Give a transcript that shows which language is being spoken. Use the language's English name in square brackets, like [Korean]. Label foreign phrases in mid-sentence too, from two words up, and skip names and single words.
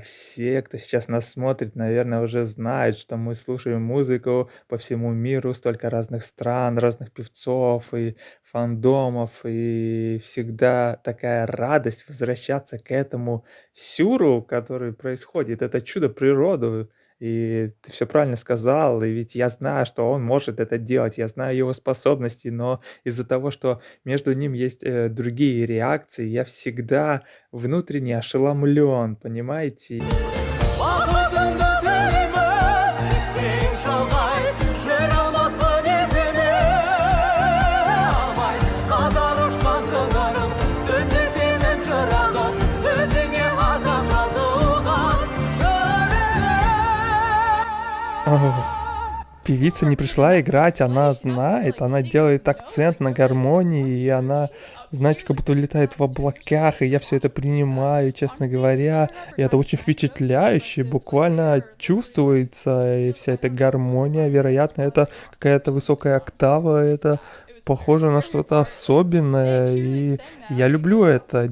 [Russian] Все, кто сейчас нас смотрит, наверное, уже знают, что мы слушаем музыку по всему миру, столько разных стран, разных певцов и фандомов, и всегда такая радость возвращаться к этому сюру, который происходит. Это чудо природы. И ты все правильно сказал, и ведь я знаю, что он может это делать, я знаю его способности, но из-за того, что между ним есть другие реакции, я всегда внутренне ошеломлен, понимаете? [Kazakh] Бақытыңды тілеймін, сен шалғай, жүре алмаспын есіме алмай. Қатар ұшқан сыңарым, сөнді сезім шырағым, өзіңе арнап жазылған жүрегім. [Russian] Певица не пришла играть, она знает, она делает акцент на гармонии, и она, знаете, как будто летает в облаках, и я все это принимаю, честно говоря, и это очень впечатляюще, буквально чувствуется, и вся эта гармония, вероятно, это какая-то высокая октава, это похоже на что-то особенное, и я люблю это.